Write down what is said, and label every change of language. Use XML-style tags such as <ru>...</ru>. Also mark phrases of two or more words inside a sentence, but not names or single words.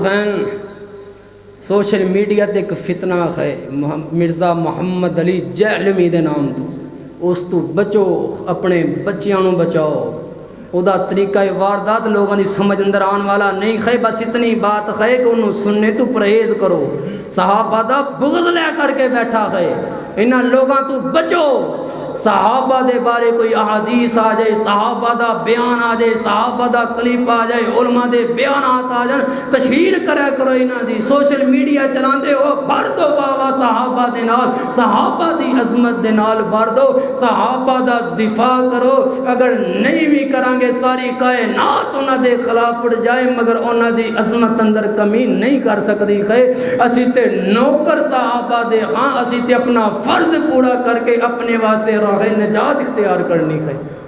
<pa>ہیں</pa> <en>social media</en> <pa>تے ایک فتنہ ہے مرزا محمد علی جہلمی دے نام تو اس تو بچو اپنے بچیاں نو بچاؤ او دا طریقہ واردات لوگوں دی سمجھ اندر آن والا نہیں ہے بس اتنی بات ہے کہ انہوں سننے تو پرہیز کرو صحابہ دا بغض لے کر کے بیٹھا ہے انہاں لوگاں تو بچو صحابہ دے بارے کوئی احادیث آ جائے، صحابہ دا بیان آ جائے، صحابہ دا کلپ آ جائے، علماء دے بیانات آ جائیں، تشہیر کرا کرو انہاں دی،</pa> <en>social media</en> <pa>چلاندے ہو بھر دو واہ صحابہ دے نال، صحابہ دی عظمت دے نال بھر دو، صحابہ دا دفاع کرو۔ اگر نہیں بھی کران گے ساری کائنات انہاں دے خلاف اٹھ جائے مگر انہاں دی عظمت اندر کمی نہیں کر سکتی ہے۔ اسی تے نوکر صحابہ دے ہاں، اسی تے اپنا فرض پورا کر کے اپنے واسطے راہ نجات اختیار کرنی ہے۔</pa>